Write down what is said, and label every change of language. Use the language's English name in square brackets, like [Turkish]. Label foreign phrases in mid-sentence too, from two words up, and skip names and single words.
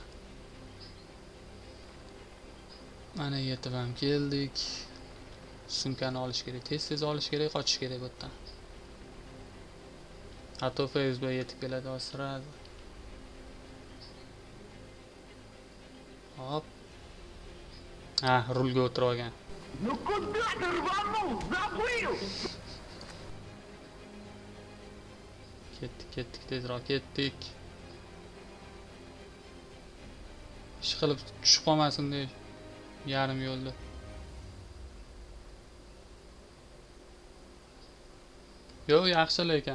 [Uzbek] Mana yetib ham keldik. Sumkani olish kerak. Tez olish kerak, qochish kerak bu yerdan. Hatto FSB yetib keladi sirasi. Hop. Rulga o'tirib olgan. [Russian] Ну куда ты рванул? Забыл! [Uzbek] Ketdik, tezroq ketdik. Ishqilib tushib qolmasin deb yarim yo'lda. Yo'q, yaxshi lekin.